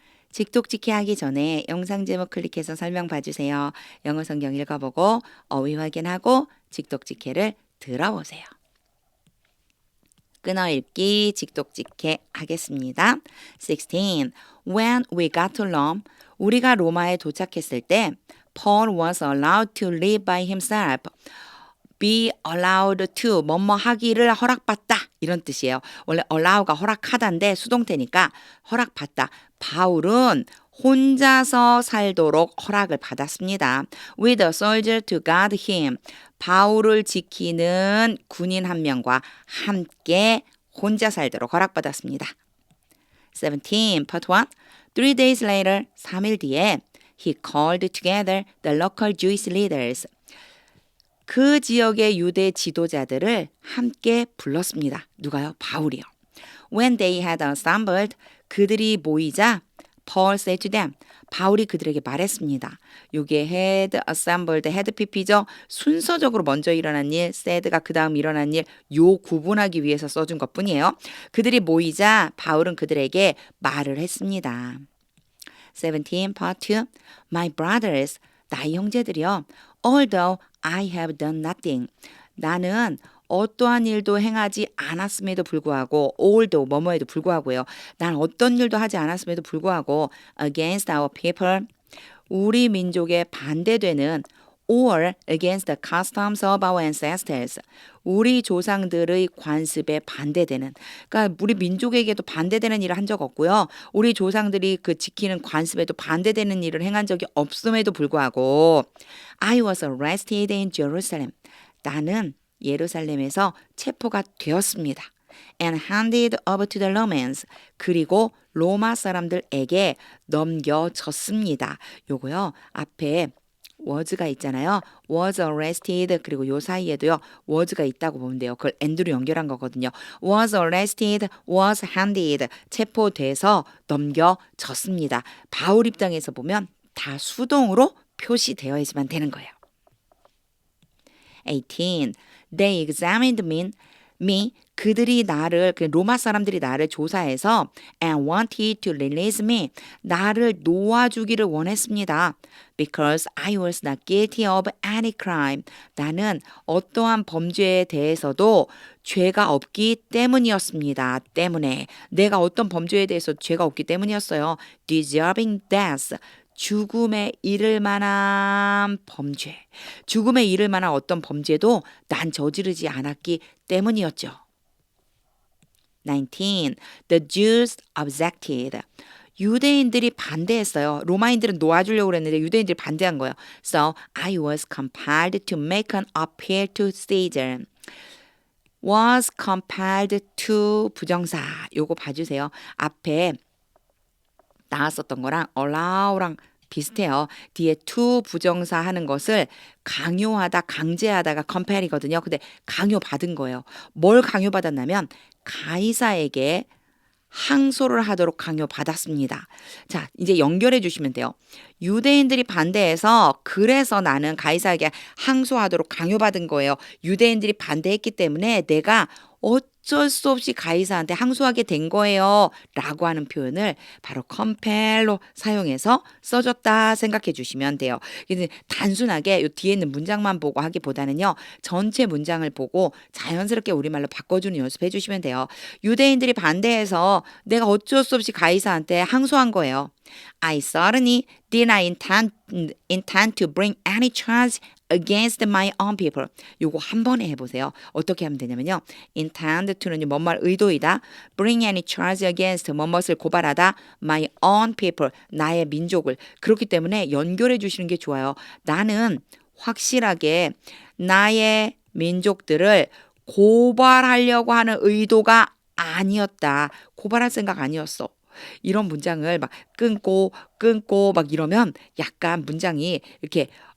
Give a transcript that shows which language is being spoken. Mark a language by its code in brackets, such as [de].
[ko] 직독직해 하기 전에 영상 제목 클릭해서 설명 봐주세요. 영어 성경 읽어보고 어휘 확인하고 직독직해를 들어보세요. 끊어읽기 직독직해 하겠습니다. 16. [en] When we got to Rome, [ko] 우리가 로마에 도착했을 때 [en] Paul was allowed to live by himself. be allowed to [ko] 뭐뭐 하기를 허락받다 이런 뜻이에요. 원래 allow가 허락하다인데 수동태니까 허락받다. 바울은 혼자서 살도록 허락을 받았습니다. [en] With a soldier to guard him. [ko] 바울을 지키는 군인 한 명과 함께 혼자 살도록 허락받았습니다. [en] 17. Part 1. 3 days later, [ko] 3일 뒤에 [en] he called together the local Jewish leaders. [ko] 그 지역의 유대 지도자들을 함께 불렀습니다. 누가요? 바울이요. When they had assembled, 그들이 모이자 Paul said to them, 바울이 그들에게 말했습니다. 요게 [en] had assembled, [ko] had pp죠. 순서적으로 먼저 일어난 일, said가 그 다음 일어난 일, 요 구분하기 위해서 써준 것뿐이에요. 그들이 모이자 바울은 그들에게 말을 했습니다. [en] 17, part 2. My brothers, [ko] 나의 형제들이여, [en] although I have done nothing. [ko] 나는 어떠한 일도 행하지 않았음에도 불구하고 although 뭐뭐에도 불구하고요. 난 어떤 일도 하지 않았음에도 불구하고 [en] against our people [ko] 우리 민족에 반대되는 [en] or against the customs of our ancestors [ko] 우리 조상들의 관습에 반대되는 그러니까 우리 민족에게도 반대되는 일을 한 적 없고요. 우리 조상들이 그 지키는 관습에도 반대되는 일을 행한 적이 없음에도 불구하고 [en] I was arrested in Jerusalem. [ko] 나는 예루살렘에서 체포가 되었습니다. [en] And handed over to the Romans. [ko] 그리고 로마 사람들에게 넘겨졌습니다. 요거요. 앞에 was가 있잖아요. was arrested 그리고 요 사이에도요. was가 있다고 보면 돼요. 그걸 and로 연결한 거거든요. [en] was arrested, was handed [ko] 체포돼서 넘겨졌습니다. 바울 입장에서 보면 다 수동으로 표시되어야지만 되는 거예요. 18. [en] They examined me. [ko] 그들이 나를 로마 사람들이 나를 조사해서 [en] and wanted to release me. [ko] 나를 놓아주기를 원했습니다. [en] Because I was not guilty of any crime. [ko] 나는 어떠한 범죄에 대해서도 죄가 없기 때문이었습니다. 때문에 내가 어떤 범죄에 대해서 죄가 없기 때문이었어요. [en] Deserving death. [ko] 죽음에 이를 만한 범죄, 죽음에 이를 만한 어떤 범죄도 난 저지르지 않았기 때문이었죠. [en] 19. The Jews objected. [ko] 유대인들이 반대했어요. 로마인들은 놓아주려고 그랬는데 유대인들이 반대한 거예요. [en] So I was compelled to make an appeal to Caesar. was compelled to [ko] 부정사. 요거 봐주세요. 앞에 나왔었던 거랑 allow랑 비슷해요. 뒤에 to 부정사 하는 것을 강요하다, 강제하다가 compel이거든요. 근데 강요받은 거예요. 뭘 강요받았냐면 가이사에게 항소를 하도록 강요받았습니다. 자, 이제 연결해 주시면 돼요. 유대인들이 반대해서 그래서 나는 가이사에게 항소하도록 강요받은 거예요. 유대인들이 반대했기 때문에 내가 어쩔 수 없이 가이사한테 항소하게 된 거예요. 라고 하는 표현을 바로 compel로 사용해서 써줬다 생각해 주시면 돼요. 단순하게 이 뒤에 있는 문장만 보고 하기보다는요. 전체 문장을 보고 자연스럽게 우리말로 바꿔주는 연습해 주시면 돼요. 유대인들이 반대해서 내가 어쩔 수 없이 가이사한테 항소한 거예요. [en] I certainly did not intend to bring any charge against my own people. [ko] 요거 한 번에 해보세요. 어떻게 하면 되냐면요. [en] intend to [ko] 는 뭔말 의도이다. [en] bring any charge against [ko] 뭐뭇을 고발하다. [en] my own people. [ko] 나의 민족을. 그렇기 때문에 연결해 주시는 게 좋아요. 나는 확실하게 나의 민족들을 고발하려고 하는 의도가 아니었다. 고발할 생각 아니었어. 이런 문장을 막 끊고 막 이러면 약간 문장이 이렇게